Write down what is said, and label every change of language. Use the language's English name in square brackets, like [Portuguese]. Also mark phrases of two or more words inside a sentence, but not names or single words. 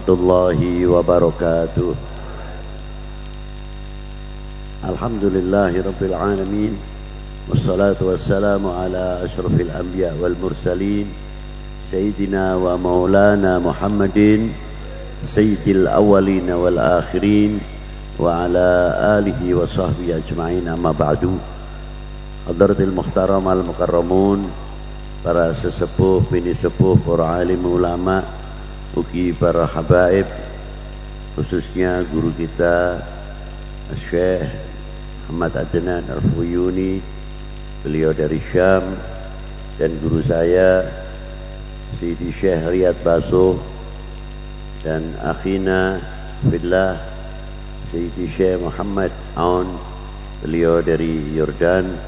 [Arabic] ورحمة الله وبركاته. الحمد لله رب العالمين، والصلاة والسلام على أشرف الأنبياء والمرسلين، سيدنا ومولانا محمد سيد الأولين والآخرين، وعلى آله وصحبه أجمعين، أما بعد. حضرة المحترم المكرمون, [Indonesian] para sesepuh, bini sepuh, para alim ulama, ugi para habaib, khususnya guru kita Syekh Muhammad Adnan Al-Fuyuni, beliau dari Syam, dan guru saya Sidi Syekh Riyad Basuh, dan [Arabic] أخينا في الله [Indonesian] Sidi Syekh Muhammad Aun, beliau dari Yordan.